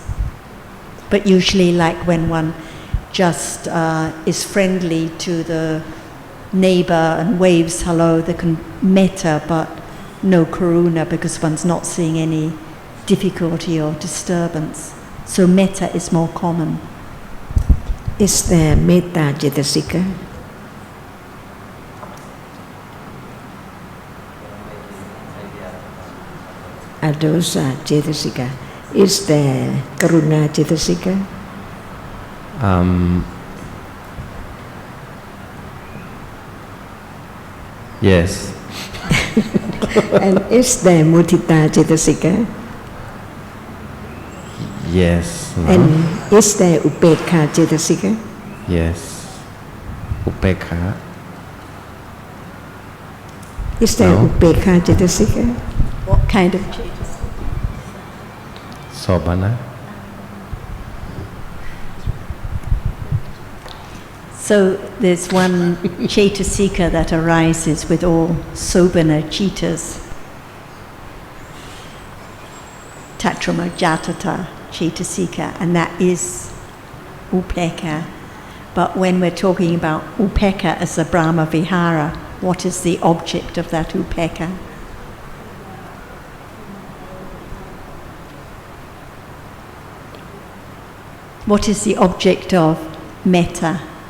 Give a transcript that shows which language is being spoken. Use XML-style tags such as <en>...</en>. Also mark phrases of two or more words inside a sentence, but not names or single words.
<en>But usually, like when one just is friendly to the neighbor and waves hello, there can metta but no karuna because one's not seeing any difficulty or disturbance. So metta is more common. Is there</en> <pi>metta cetasika? Adosa cetasika.</pi> <en>Is there</en> <pi>karuna cetasika?</pi> <en>Yes. And is there</en> <pi>mudita cetasika?</pi> <en>Yes. No? And is there</en> <pi>upekha cetasika?</pi> <en>Yes. Upekha. Is there No.</en> <pi>upekha cetasika?</pi> <en>What kind of cetasika? Sobana. So there's one cetasika that arises with all</en> <pi>sobana citas. Tatrama jatata cetasika,</pi> <en>and that is upekha. But when we're talking about upekha as a</en> <pi>Brahma Vihara,</pi> <en>what is the object of that upekha? What is the object of metta?</en>